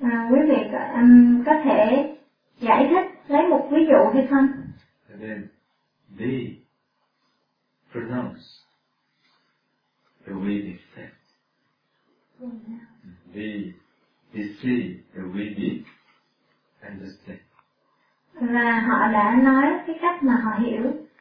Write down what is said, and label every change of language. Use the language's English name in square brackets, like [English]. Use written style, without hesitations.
[Vietnamese] Quý vị có thể giải thích lấy một ví dụ hay không? [English] And then they pronounce the way they said. They say the way they understand. [Vietnamese] Và họ đã nói cái cách mà họ hiểu.